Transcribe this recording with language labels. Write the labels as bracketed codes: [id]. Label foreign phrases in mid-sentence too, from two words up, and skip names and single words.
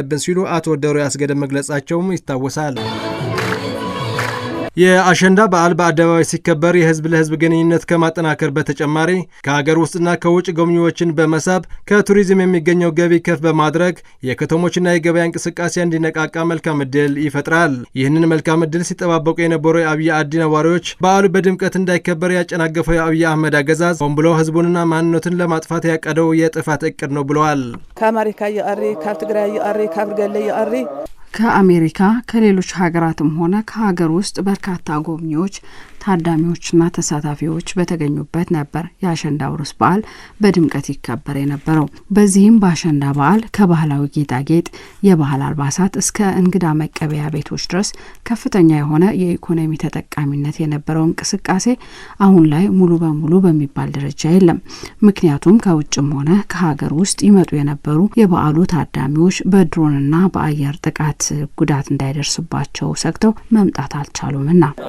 [am] አለብን ሲሉ አቶ ዶሪያስ ገደም መግለጻቸውም ይታወሳል። የአሸንዳ በዓል በአደባባይ ሲከበር የህዝብ ለህዝብ ግንኙነት ከማጠናከር በተጨማሪ ከሀገር ውስጥና ከውጭ ጎብኚዎችን በመሳብ ከቱሪዝም የሚገኘው ገቢ ከፍ በማድረግ የከተሞችና የገበያ እንቅስቃሴ እንዲነቃቃ መልካም ዕድል ይፈጥራል። ይህንን መልካም ዕድል ሲጠባበቁ የነበሩ የአብይ አዲ ነዋሪዎች በዓሉ በድምቀት እንዳይከበር ያጨናገፈው የአብይ አህመድ አገዛዝ ሆን ብሎ ህዝቡንና ማንነቱን ለማጥፋት ያቀደው የጥፋት እቅድ ነው ብለዋል። [ti] ከአሜሪካ ይቀሪ፣ ካብ ትግራይ ይቀሪ፣ ካብ ገለ ይቀሪ [am] ከአሜሪካ ከሌሎች ሀገራትም ሆነ ከሀገር ውስጥ በርካታ ጎብኚዎች ታዳሚዎችና ተሳታፊዎች በተገኙበት ነበር የአሸንዳ ውርስ በዓል በድምቀት ይከበር የነበረው። በዚህም በአሸንዳ በዓል ከባህላዊ ጌጣጌጥ፣ የባህል አልባሳት እስከ እንግዳ መቀበያ ቤቶች ድረስ ከፍተኛ የሆነ የኢኮኖሚ ተጠቃሚነት የነበረው እንቅስቃሴ አሁን ላይ ሙሉ በሙሉ በሚባል ደረጃ የለም። ምክንያቱም ከውጭም ሆነ ከሀገር ውስጥ ይመጡ የነበሩ የበዓሉ ታዳሚዎች በድሮንና በአየር ጥቃት ጉዳት እንዳይደርስባቸው ሰግተው መምጣት አልቻሉምና